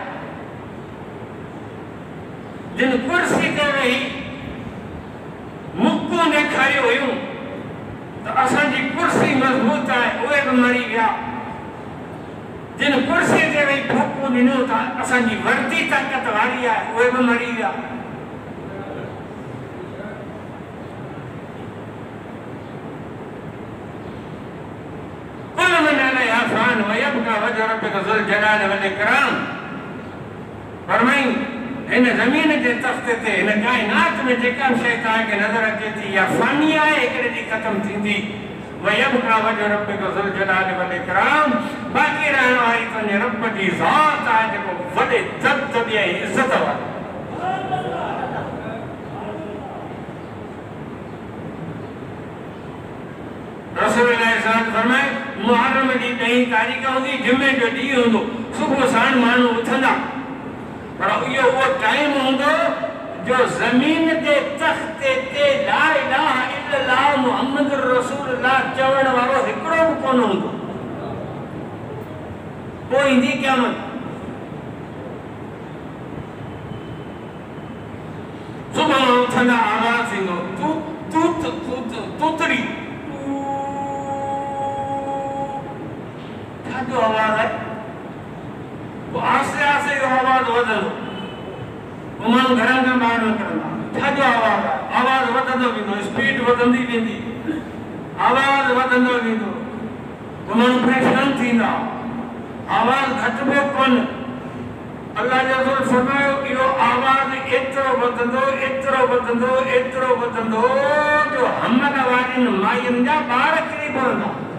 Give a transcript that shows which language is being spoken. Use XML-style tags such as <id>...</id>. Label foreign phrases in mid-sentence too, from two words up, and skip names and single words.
<sd>जिन कुर्सी ते वेही मुक्कूं ॾेखारियूं हुयूं त असांजी कुर्सी मज़बूत आहे, उहे बि मरी विया। जिन कुर्सी ते वेही फूकूं ॾिनियूं त असांजी वर्दी ताक़त वारी आहे, उहे बि मरी विया।</sd> <ar>كل من عليها فان ويبقى وجه ربك ذو الجلال والإكرام.</ar> <sd>फरमाई हिन ज़मीन जे तख़्ते ते, हिन काइनात में जेका शइ तव्हांखे नज़र अचे थी या फ़ानी आहे, हिकिड़े ॾींहुं ख़तमु थींदी।</sd> <ar>ويبقى وجه ربك ذو الجلال والإكرام,</ar> <sd>बाक़ी रहण वारी तुंहिंजे रब जी ज़ात आहे जेको वॾे दबदबे ऐं इज़त वारो। रसूल फरमाए मुहर्रम जी 10 तारीख़ हूंदी, जुमे जो ॾींहुं हूंदो, सुबुह साण माण्हू उथंदा, पर इहो उहो टाइम हूंदो जो ज़मीन जे तख़्ते ते</sd> <ar>لا إله إلا الله محمد رسول الله</ar> <sd>चवण वारो हिकिड़ो बि कोन हूंदो। पोइ ईंदी क़यामत, सुबुह उथंदा आवाज़ ईंदो, तूतड़ी जो आवाज़ है, वो आस्ते आस्ते जो आवाज़ वधंदो, वो माण्हू घरनि खां ॿाहिरि निकिरंदा, छा जो आवाज़ आहे? आवाज़ वधंदो वेंदो, स्पीड वधंदी वेंदी, आवाज़ वधंदो वेंदो, वो माण्हू परेशान थींदा, आवाज़ घटिबो कोन। अल्लाह जो रसूल फरमायो इहो आवाज़ एतिरो वधंदो, एतिरो वधंदो, एतिरो वधंदो जो हमल वारियुनि मायुनि जा ॿार किरी पवंदा।</sd>